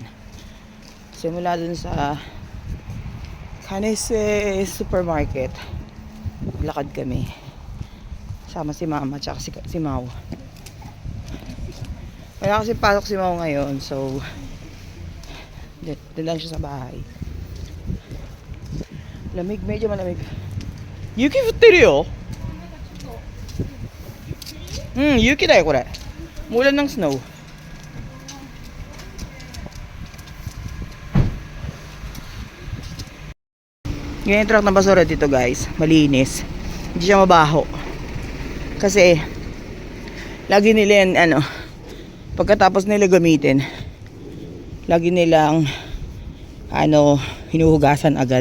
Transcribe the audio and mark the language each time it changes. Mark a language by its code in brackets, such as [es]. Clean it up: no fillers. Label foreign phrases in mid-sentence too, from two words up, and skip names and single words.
[tl] Simula dun sa Kanisei Supermarket, lakad kami. Sama si Mama at si Mau. Wala kasi pasok si Mau ngayon, so doon lang siya sa bahay. Lamig, medyo malamig. [ja] 雪降ってるよ。雪だよこれ. [tl] Mulan ng snow. Yung truck ng basura dito guys, malinis. Hindi siya mabaho. Kasi lagi nila yan, pagkatapos nila gamitin, lagi nilang hinuhugasan agad.